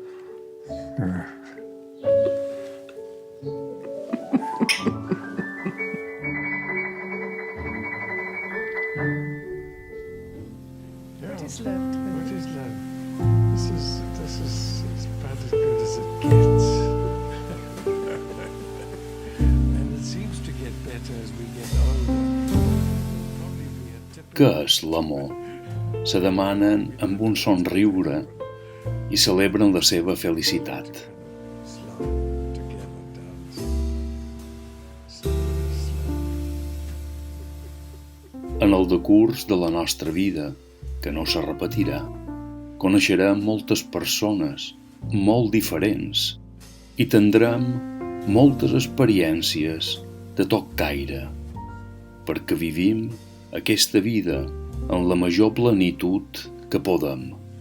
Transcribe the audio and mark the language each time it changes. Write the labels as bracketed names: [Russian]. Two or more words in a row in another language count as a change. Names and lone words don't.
[English] What is love? What is love? This is about as good as it gets. And it seems to get better as we get older. Probably be a typical [Catalan] Què és l'amor? Se demanen amb un somriure i celebren la seva felicitat. [English] slow together dance. Slowly, slow. [Catalan] En el decurs de la nostra vida, que no se repetirà, coneixerem moltes persones molt diferents i tindrem moltes experiències de tot caire, perquè vivim aquesta vida en la major plenitud que podem.